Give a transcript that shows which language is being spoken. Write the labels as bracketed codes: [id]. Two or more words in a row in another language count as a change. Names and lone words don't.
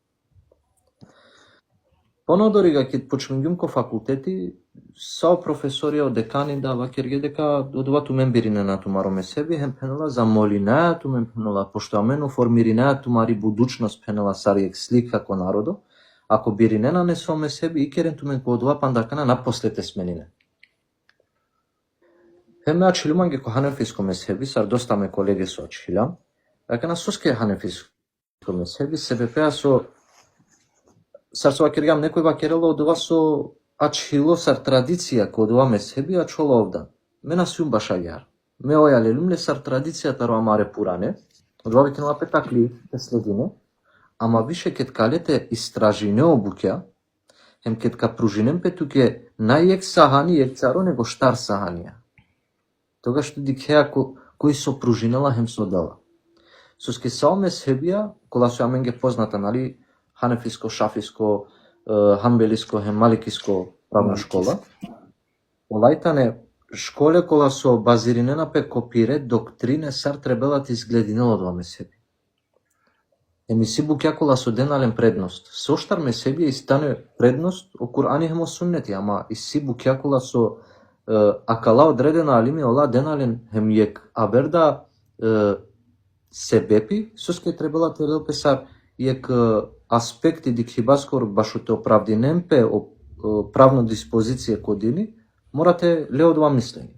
[rom] Понодорига кит почмингјум ко факултети, сао професорија од декани да вакирге дека одова тумен бирине на тумаро месеби, хем пенела за молинаја, тумен пенела, пошто амену формиринаја тумари будучност пенела саријек слика ко народо, ако биринена не со месеби, икерен тумен ко одова пандакана напослете сменине. Хем ачилуманге ко ханефиско месеби, сар доста ме колеги со ачилам, дека на соске ханефиско месеби се бепеа со сар со акиргам некој вакерело од ова со ачило сар традиција ко од ова месеби ачоло овда. Мена сум башајар. Ме ојалелумле сар традицијата ро амаре пуране, од ова викнала петакли те следине, ама више кет калете истражине обуќа, хем кет ка пружинем петуке најек сахани ек царо него штар саханија. Тогаш што дикеа кој со пружинела хем со дала. Со ske сао месебија, кола со аменге позната, нали, ханефиско, шафиско, ханбелиско, хем маликиско [mk] правна школа. [rom] Олајтане школе кола со базиринена пе копире, доктрине, сар требелат изглединело два месеби. Еми си буќа кола со денален предност. Со штар месеби и стане предност о Кур'ани хемо суннети, ама и си буќа кола со акала одредена алими ола денален хем јек аберда себепи, со ske требала те песар јек аспекти дик хибаскор башо те оправдинемпе правно диспозиција кодини, морате ле од ова мислење.